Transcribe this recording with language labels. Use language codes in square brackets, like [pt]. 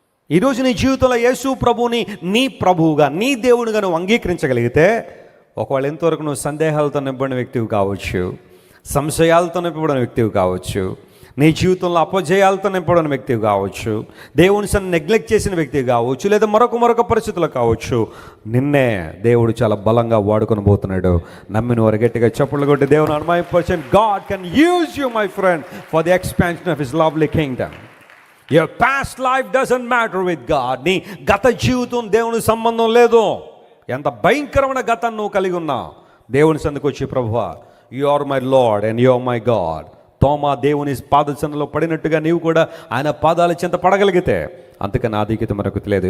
[te] ఈరోజు నీ జీవితంలో యేసు ప్రభువుని నీ ప్రభువుగా, నీ దేవునిగా నువ్వు అంగీకరించగలిగితే, ఒకవేళ ఎంతవరకు నువ్వు సందేహాలతో నింపబడిన వ్యక్తివి కావచ్చు, సంశయాలతో నింపబడిన వ్యక్తివి కావచ్చు, నీ జీవితంలో అపజయాలతో నింపబడిన వ్యక్తివి కావచ్చు, దేవుని నెగ్లెక్ట్ చేసిన వ్యక్తివి కావచ్చు, లేదా మరొక పరిస్థితులు కావచ్చు, నిన్నే దేవుడు చాలా బలంగా వాడుకొని పోతున్నాడు. నమ్మిన వారు గట్టిగా చప్పట్లు కొట్టి దేవుని అనుమతించండి. [en] God can use you my friend for the expansion of his lovely kingdom. Your past life doesn't matter with God. [te] నీ గత జీవితం దేవుని సంబంధం లేదు. ఎంత భయంకరమైన గతాన్ని నువ్వు కలిగి ఉన్నావు, దేవుని సందుకు వచ్చి ప్రభువా [en] You are my lord and you are my god. [te] తోమా దేవుని పాదచందలో పడినట్టుగా నీవు కూడా ఆయన పాదాల చెంత పడగలిగితే అంతకన్నా ఆధిక్యత మనకు తెలియదు.